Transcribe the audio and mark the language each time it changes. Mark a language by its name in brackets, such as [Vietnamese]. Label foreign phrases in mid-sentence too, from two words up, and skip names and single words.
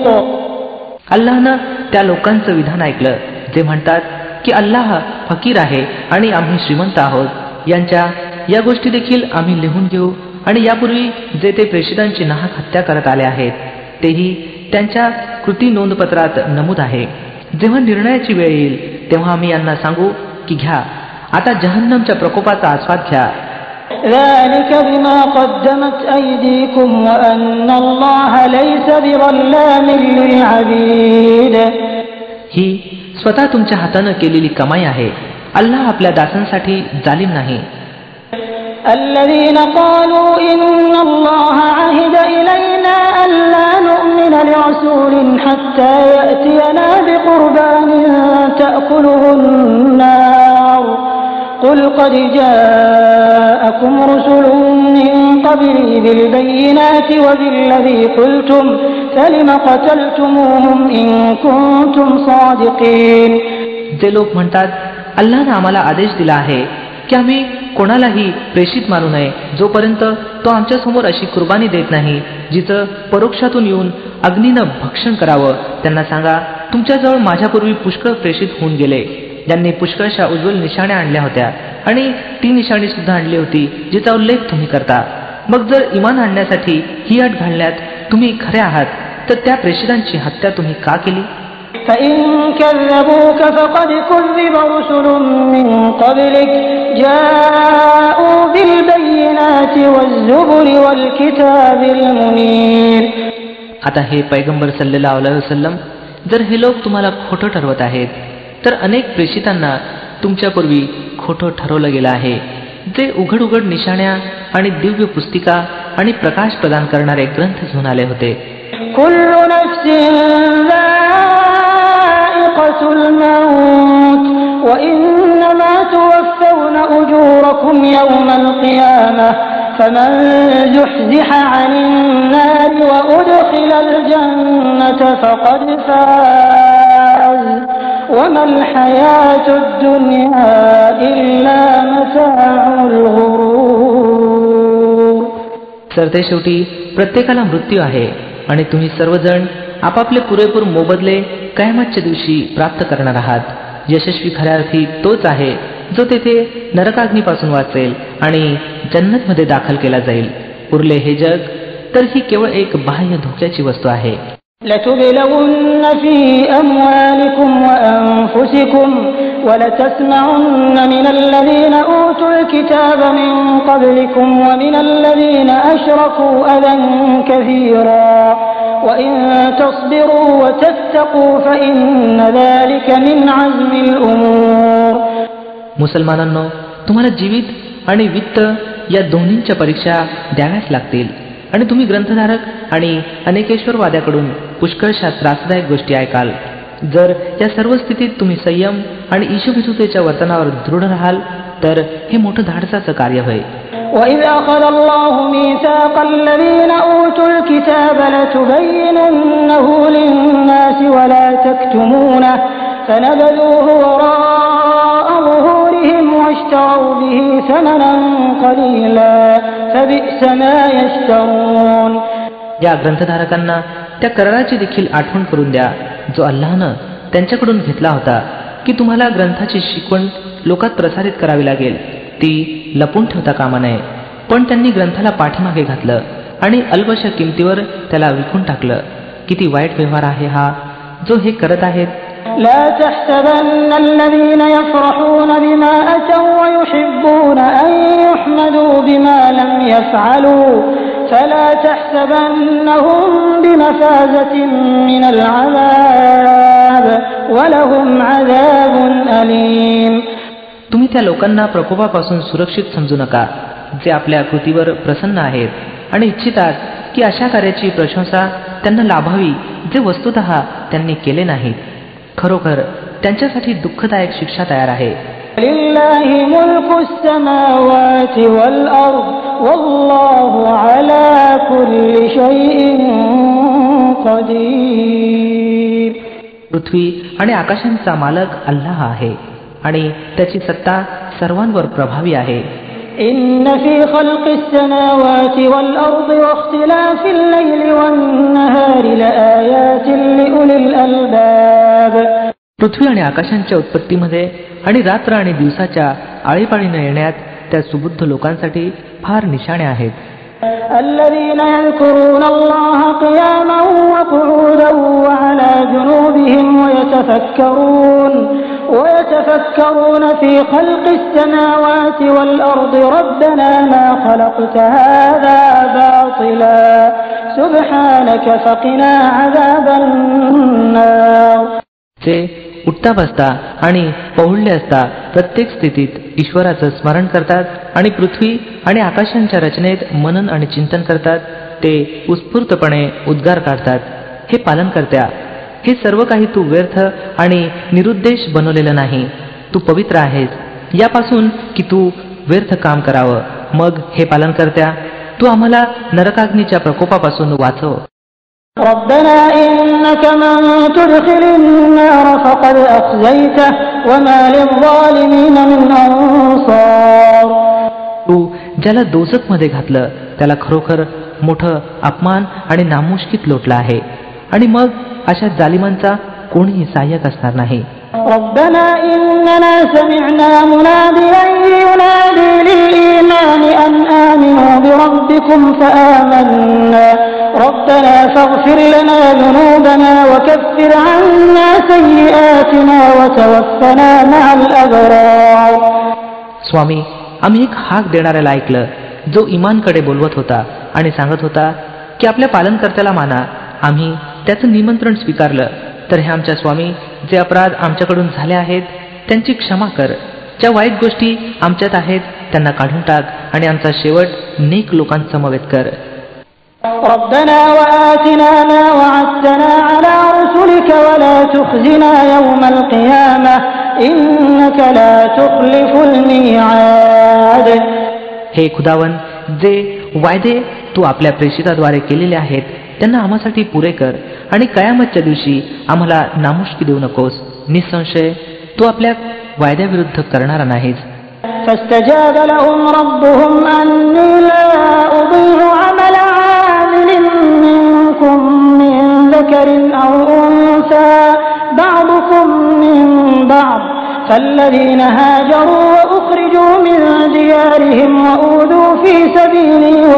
[Marathi] अल्लाहनं त्या लोकांचं विधान ऐकलं जे म्हणतात की अल्लाह फकीर आहे आणि आम्ही श्रीमंत आहोत. यांच्या या गोष्टी देखील आम्ही लिहून घेऊ आणि यापूर्वी जे ते प्रेषितांची नाहक हत्या करत आले आहेत तेही त्यांच्या कृती नोंदपत्रात नमूद आहे. जेव्हा निर्णयाची वेळ येईल तेव्हा आम्ही यांना सांगू की घ्या, आता जहन्नमच्या प्रकोपाचा आस्वाद घ्या. [Arabic] ذلك بما قدمت أيديكم وأن الله ليس بظلام للعبيد. [Marathi] ही स्वतः तुमच्या हातानं केलेली कमाई आहे. अल्लाह आपल्या दासांसाठी जालिम नाही. [Arabic] الذين قالوا إن الله عهد إلينا ألا نؤمن لرسول حتى يأتينا بقربان تأكله النار قل قد جاءكم رسل من قبلي بالبينات وبالذي قلتم فلم قتلتموهم إن كنتم صادقين. [Marathi] जे लोक म्हणतात अल्लाहने आम्हाला आदेश दिला आहे की आम्ही कोणालाही प्रेषित मानू नये जोपर्यंत तो आमच्या समोर अशी कुर्बानी देत नाही जिचं परोक्षातून येऊन अग्नीनं भक्षण करावं त्यांना सांगा, तुमच्याजवळ माझ्यापूर्वी पुष्कळ प्रेषित होऊन गेले, ज्यांनी पुष्कळशा उज्ज्वल निशाण्या आणल्या होत्या आणि ती निशाणी सुद्धा आणली होती जिचा उल्लेख तुम्ही करता. मग जर इमान आणण्यासाठी ही अट घालण्यात तुम्ही खरे आहात तर त्या प्रेषितांची हत्या तुम्ही का केली? [Arabic] فإن كذبوك فقد كذب رسل من قبلك جاءوا بالبينات والزبر والكتاب المنير. [Marathi] आता हे पैगंबर [Arabic] صلى الله عليه وسلم, [Marathi] जर हे लोक तुम्हाला खोटं ठरवत आहेत तर अनेक प्रेषितांना तुमच्यापूर्वी खोटं ठरवलं गेलं आहे, जे उघड उघड निशाण्या आणि दिव्य पुस्तिका आणि प्रकाश प्रदान करणारे ग्रंथ घेऊन आले होते. [Arabic] كل نفس ذائقة الموت وإنما توفون أجوركم يوم القيامة فمن زحزح عن النار وأدخل الجنة فقد فاز وما الحياة الدنيا إلا متاع الغرور. [Marathi] सरतेशेवटी प्रत्येकाला मृत्यू आहे आणि तुम्ही सर्वजण आपापले पुरेपूर मोबदले कयामतच्या दिवशी प्राप्त करणार आहात. यशस्वी खऱ्या अर्थी तोच आहे जो तेथे नरकाग्नीपासून वाचेल आणि जन्नतमध्ये दाखल केला जाईल. उरले हे जग तर ही केवळ एक बाह्य धोक्याची वस्तू आहे. [Arabic] لتبلغن في أموالكم وأنفسكم ولتسمعن من الذين أوتوا الكتاب من قبلكم ومن الذين أشركوا أذى كثيرا وإن تصبروا وتتقوا فإن ذلك من عزم الأمور. [Marathi] मुसलमानांनो, तुम्हाला जीवित आणि वित्त या दोन्हींच्या परीक्षा द्याव्याच लागतील आणि तुम्ही ग्रंथधारक आणि अनेकेश्वरवाद्याकडून पुष्कळशा त्रासदायक गोष्टी ऐकाल. जर या सर्व स्थितीत तुम्ही संयम आणि ईशभिरुतेच्या वर्तनावर दृढ राहाल तर हे मोठं धाडसाचं कार्य होय. [Arabic] وَإِذْ أَخَذَ اللَّهُ مِيثَاقَ الَّذِينَ أُوتُوا الْكِتَابَ لَتُبَيِّنُنَّهُ لِلنَّاسِ وَلَا تَكْتُمُونَهُ فَنَبَذُوهُ وَرَاءَ ظُهُورِهِمْ وَاشْتَرَوْا بِهِ ثَمَنًا قَلِيلًا فَبِئْسَ مَا يَشْتَرُونَ. [Marathi] या ग्रंथधारकांना त्या कराराची देखील आठवण करून द्या जो अल्लाहनं त्यांच्याकडून घेतला होता की तुम्हाला ग्रंथाची शिकवण लोकात प्रसारित करावी लागेल, ती लपून ठेवता कामा नये. पण त्यांनी ग्रंथाला पाठीमागे घातलं आणि अल्पशा किमतीवर त्याला विकून टाकलं. किती वाईट व्यवहार आहे हा जो हे करत आहेत. [Arabic] لا تحسبن الذين يفرحون بما أتوا ويحبون أن يحمدوا بما لم يفعلوا فلا تحسبنهم بمفازة من العذاب ولهم عذاب أليم. [Marathi] तुम्ही त्या लोकांना प्रकोपापासून सुरक्षित समजू नका जे आपल्या कृतीवर प्रसन्न आहेत आणि इच्छितात की अशा कार्याची प्रशंसा त्यांना लाभावी जे वस्तुतः त्यांनी केले नाहीत. खरोखर त्यांच्यासाठी दुःखदायक शिक्षा तयार आहे. [Arabic] لله ملك السماوات والأرض والله على كل شيء قدير. [Marathi] पृथ्वी आणि आकाशांचा मालक अल्लाह आहे आणि त्याची सत्ता सर्वांवर प्रभावी आहे. [Arabic] إن في خلق السماوات والأرض واختلاف الليل والنهار لآيات لأولي الألباب. [Marathi] पृथ्वी आणि आकाशांच्या उत्पत्तीमध्ये आणि रात्र आणि दिवसाच्या आळीपाळीने येण्यात त्या सुबुद्ध लोकांसाठी फार निशाणे आहेत. [Arabic] الذين يذكرون الله قياما وقعودا وعلى جنوبهم ويتفكرون في خلق السماوات والأرض ربنا ما خلقت هذا باطلا سبحانك فقنا عذاب النار. [Marathi] जे उठता बसता आणि पहुडले असता प्रत्येक स्थितीत ईश्वराचं स्मरण करतात आणि पृथ्वी आणि आकाशांच्या रचनेत मनन आणि चिंतन करतात. ते उत्स्फूर्तपणे उद्गार काढतात, हे पालन करत्या, हे सर्व काही तू व्यर्थ आणि निरुद्देश बनवलेलं नाही. तू पवित्र आहेस यापासून की तू व्यर्थ काम करावं. मग हे पालन करत्या, तू आम्हाला नरकाग्नीच्या प्रकोपापासून वाचव. [Arabic] ربنا إنك من تدخل النار فقد أخزيته وما للظالمين من أنصار. [Marathi] तू ज्याला दोजखमध्ये घातलं त्याला खरोखर मोठं अपमान आणि नामुष्कीत लोटला आहे. आणि मग अशा जालिमांचा कोणीही सहाय्यक असणार नाही. [Arabic] ربنا إننا سمعنا مناديا ينادي للإيمان أن آمنوا بربكم فآمنا ربنا فاغفر لنا ذنوبنا وكفر عنا سيئاتنا وتوفنا مع الأبرار. [Marathi] स्वामी, आम्ही एक हाक देणाऱ्याला ऐकलं जो इमानकडे बोलवत होता आणि सांगत होता की आपल्या पालनकर्त्याला माना. आम्ही त्याचं निमंत्रण स्वीकारलं. तर हे आमच्या स्वामी, जे अपराध आमच्याकडून झाले आहेत त्यांची क्षमा कर. ज्या वाईट गोष्टी आमच्यात आहेत त्यांना काढून टाक आणि आमचा शेवट नेक लोकांसमवेत कर. [Arabic] ربنا وآتنا ما وعدتنا على رسلك ولا تخزنا يوم القيامة إنك لا تخلف الميعاد. [Marathi] हे खुदावन, जे वायदे तू आपल्या प्रेषिताद्वारे केलेले आहेत त्यांना आम्हासाठी पुरे कर आणि कयामतच्या दिवशी आम्हाला नामुष्की देऊ नकोस. निसंशय तू आपल्या वायद्याविरुद्ध करणारा नाहीस. [Arabic] فاستجاب لهم ربهم أني لا أضيع عمل عامل منكم من ذكر أو أنثى بعضكم من بعض فالذين هاجروا وأخرجوا من ديارهم وأوذوا في سبيلي